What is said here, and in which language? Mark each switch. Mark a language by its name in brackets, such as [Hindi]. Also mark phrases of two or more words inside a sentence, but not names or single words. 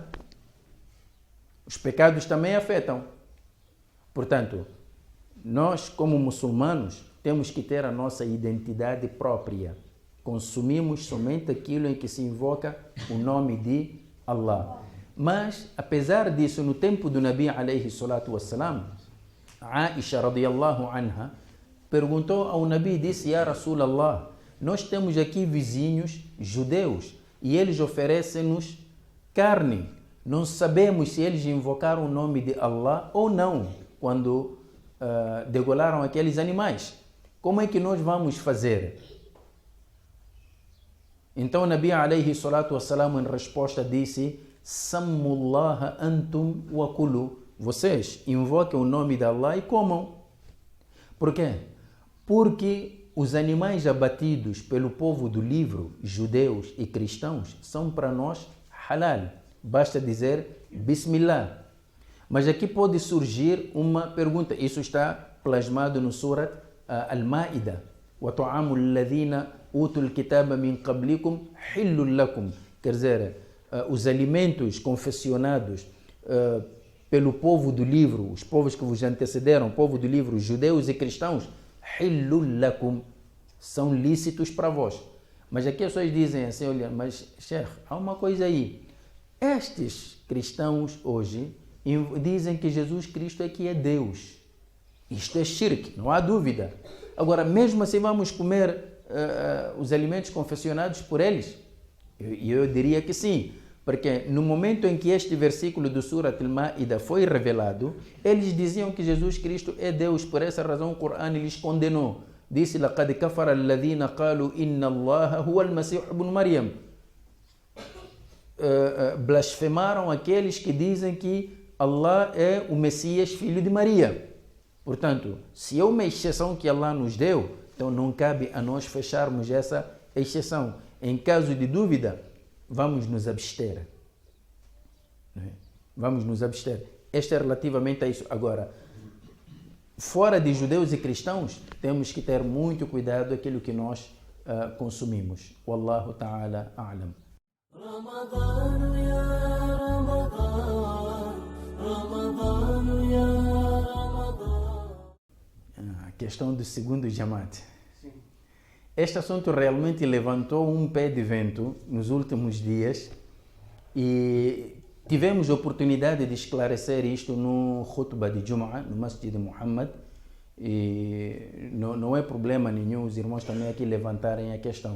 [Portuguese] Os pecados também afetam. Portanto, nós, como muçulmanos, temos que ter a nossa identidade própria. Consumimos somente aquilo em que se invoca o nome de Allah. Mas, apesar disso, no tempo do Nabi [Arabic] عليه الصلاة والسلام, [Portuguese] Aisha [Arabic] رضي الله عنها [Portuguese] perguntou ao Nabi e disse: [Arabic] يا رسول الله, [Portuguese] nós temos aqui vizinhos judeus e eles oferecem-nos carne. Não sabemos se eles invocaram o nome de Allah ou não quando degolaram aqueles animais. Como é que nós vamos fazer? Então o Nabi [Arabic] عليه الصلاة والسلام [Portuguese] em resposta disse: [Arabic] سموا الله أنتم وكلوا. [Portuguese] Vocês invoquem o nome de Allah e comam. Por quê? Porque os animais abatidos pelo povo do livro, judeus e cristãos, são para nós halal. Basta dizer Bismillah. Mas aqui pode surgir uma pergunta. Isso está plasmado no Surat Al-Ma'idah. [Arabic] وَطَعَامُ الَّذِينَ أُوتُوا الْكِتَابَ مِنْ قَبْلِكُمْ حِلٌّ لَكُمْ. [Portuguese] Quer dizer, os alimentos confeccionados pelo povo do livro, os povos que vos antecederam, povo do livro, judeus e cristãos, [Arabic] حِلٌّ لَكُمْ, [Portuguese] são lícitos para vós. Mas aqui as pessoas dizem assim, olha, mas Sheikh, há uma coisa aí. Estes cristãos hoje dizem que Jesus Cristo é que é Deus. Isto é shirk, não há dúvida. Agora, mesmo assim, vamos comer os alimentos confeccionados por eles? Eu diria que sim, porque no momento em que este versículo do Surat Al-Ma'idah foi revelado, eles diziam que Jesus Cristo é Deus, por essa razão o Corão lhes condenou. Disse: [Arabic] لَقَدْ كَفَرَ الَّذِينَ قَالُوا إِنَّ اللَّهَ هُوَ الْمَسِيحُ ابْنُ مَرْيَمَ. [Portuguese] Blasfemaram aqueles que dizem que Allah é o Messias, filho de Maria. Portanto, se é uma exceção que Allah nos deu, então não cabe a nós fecharmos essa exceção. Em caso de dúvida, vamos nos abster. Vamos nos abster. Este é relativamente a isso. Agora, fora de judeus e cristãos, temos que ter muito cuidado com aquilo que nós consumimos. [Arabic] والله تعالى أعلم. رمضان يا رمضان رمضان يا رمضان. [Portuguese] A questão do segundo Jamaat. Este assunto realmente levantou um pé de vento nos últimos dias e tivemos a oportunidade de esclarecer isto no Khutbah de Jum'ah, no Masjid de Muhammad, e não é problema nenhum os irmãos também aqui levantarem a questão.